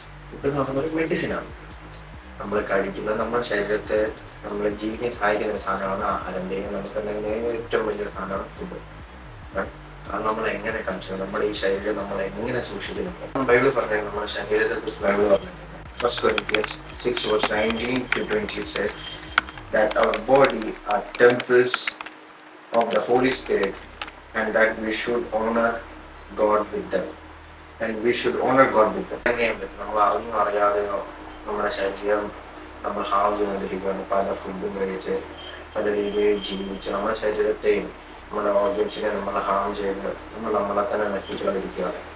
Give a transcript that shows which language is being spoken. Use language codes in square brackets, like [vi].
[ml] Food എന്ന് പറയുന്നത് ഒരു മെഡിസിനാണ്. നമ്മൾ കഴിക്കുന്നത് നമ്മുടെ ശരീരത്തെ നമ്മളെ ജീവിക്കാൻ സഹായിക്കുന്ന ഒരു സാധനമാണ് ആഹാരൻ്റെയും നമുക്ക് ഏറ്റവും വലിയൊരു സാധനമാണ് ഫുഡ്. അത് നമ്മൾ എങ്ങനെ കൺസ്യൂം, നമ്മുടെ ഈ ശരീരം നമ്മൾ എങ്ങനെ സൂക്ഷിക്കുന്നു. ബൈബിൾ പറഞ്ഞാൽ നമ്മുടെ ശരീരത്തെ കുറിച്ച് ബൈബിൾ പറഞ്ഞിട്ടുണ്ട്. [en] First Corinthians 6:19-20 says that our body are temples of the Holy Spirit and that we should honor God with them. [ml] നമ്മൾ അറിഞ്ഞോ അറിയാതെയോ നമ്മുടെ ശരീരം നമ്മൾ ഹാം ചെയ്തുകൊണ്ടിരിക്കുകയാണ്. പല ഫുഡും കഴിച്ച് പല രീതിയിൽ ജീവിച്ച് നമ്മുടെ ശരീരത്തെയും നമ്മുടെ ഓർഗൻസിനെ നമ്മൾ ഹാം ചെയ്ത് നമ്മളെ തന്നെ നശിപ്പിച്ചുകൊണ്ടിരിക്കുകയാണ്.